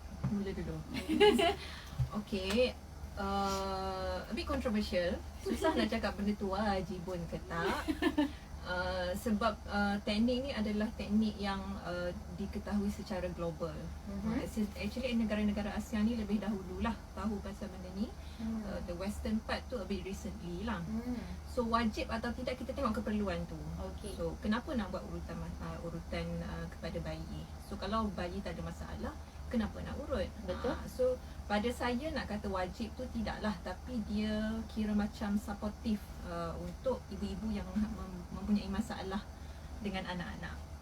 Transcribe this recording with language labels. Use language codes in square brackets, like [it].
[ms] Mula dulu. [en] Okay, a bit controversial. [ms] Susah nak cakap benda tu wajibun ke tak. Sebab teknik ni adalah teknik yang diketahui secara global. Actually negara-negara Asia ni lebih dahululah tahu pasal benda ni. [en] The western part tu a bit recently lah. [ms] So wajib atau tidak, kita tengok keperluan tu. Okay. So kenapa nak buat urutan kepada bayi? So kalau bayi tak ada masalah, kenapa nak urut? Betul. So pada saya nak kata wajib tu tidaklah, tapi dia kira macam supportive untuk ibu-ibu yang mempunyai masalah dengan anak-anak.